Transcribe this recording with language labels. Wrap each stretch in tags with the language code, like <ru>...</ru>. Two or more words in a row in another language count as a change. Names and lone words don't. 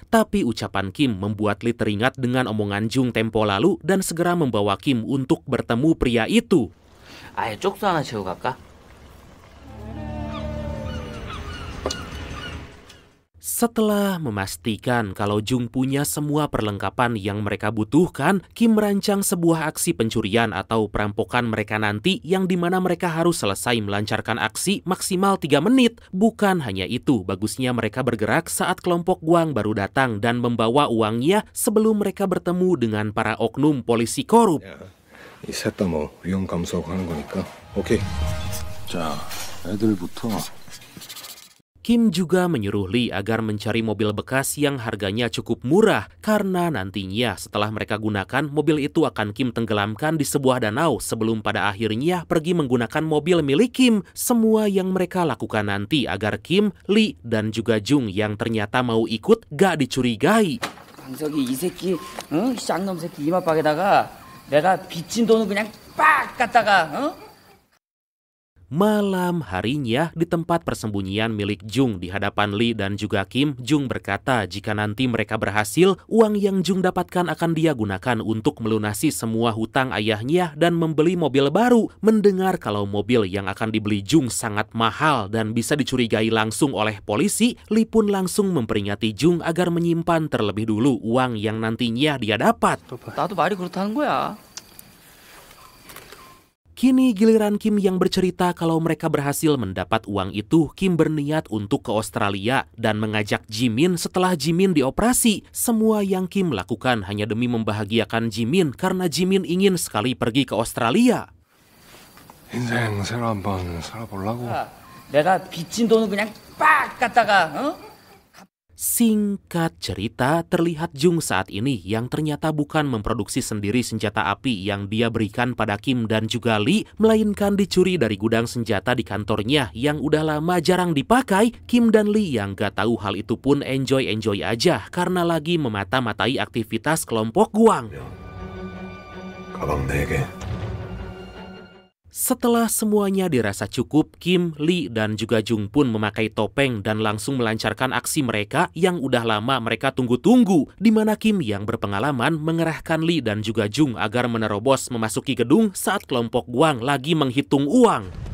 <id>Tapi ucapan Kim membuat Lee teringat dengan omongan Jung tempo lalu dan segera membawa Kim untuk bertemu pria itu.</id> <ko>아예 쪽수 하나 채우고 갈까?</ko> <id>Setelah memastikan kalau Jung punya semua perlengkapan yang mereka butuhkan, Kim merancang sebuah aksi pencurian atau perampokan mereka nanti yang dimana mereka harus selesai melancarkan aksi maksimal 3 menit. Bukan hanya itu, bagusnya mereka bergerak saat kelompok Gwang baru datang dan membawa uangnya sebelum mereka bertemu dengan para oknum polisi korup.</id> <ko>이 셋 다 뭐 위험 감수하고 하는 거니까 오케이. 자, 애들부터</ko> <id>Kim juga menyuruh Lee agar mencari mobil bekas yang harganya cukup murah karena nantinya setelah mereka gunakan, mobil itu akan Kim tenggelamkan di sebuah danau sebelum pada akhirnya pergi menggunakan mobil milik Kim. Semua yang mereka lakukan nanti agar Kim, Lee, dan juga Jung yang ternyata mau ikut gak dicurigai.</id> <ko>강석이 이 새끼, 이 쌍놈 새끼 이마박에다가 내가 빚진 돈을 그냥 빡 갖다가,</ko> <id>Malam harinya di tempat persembunyian milik Jung di hadapan Lee dan juga Kim, Jung berkata jika nanti mereka berhasil, uang yang Jung dapatkan akan dia gunakan untuk melunasi semua hutang ayahnya dan membeli mobil baru. Mendengar kalau mobil yang akan dibeli Jung sangat mahal dan bisa dicurigai langsung oleh polisi, Lee pun langsung memperingati Jung agar menyimpan terlebih dulu uang yang nantinya dia dapat.</id> <ko>나도 말이 그렇다는 거야.</ko> <id>Kini giliran Kim yang bercerita kalau mereka berhasil mendapat uang itu. Kim berniat untuk ke Australia dan mengajak Jimin setelah Jimin dioperasi. Semua yang Kim lakukan hanya demi membahagiakan Jimin karena Jimin ingin sekali pergi ke Australia.</id> <ko>인생 새로 한번 살아보려고. 내가 빚진 돈을 그냥 빡 갖다가,</ko> <id>Singkat cerita, terlihat Jung saat ini yang ternyata bukan memproduksi sendiri senjata api yang dia berikan pada Kim dan juga Lee, melainkan dicuri dari gudang senjata di kantornya yang udah lama jarang dipakai. Kim dan Lee yang gak tahu hal itu pun enjoy-enjoy aja karena lagi memata-matai aktivitas kelompok Guang.</id> <ko>가방 4개.</ko> <id>Setelah semuanya dirasa cukup, Kim, Lee, dan juga Jung pun memakai topeng dan langsung melancarkan aksi mereka yang udah lama mereka tunggu-tunggu, di mana Kim yang berpengalaman mengerahkan Lee dan juga Jung agar menerobos memasuki gedung saat kelompok Guang lagi menghitung uang.</id>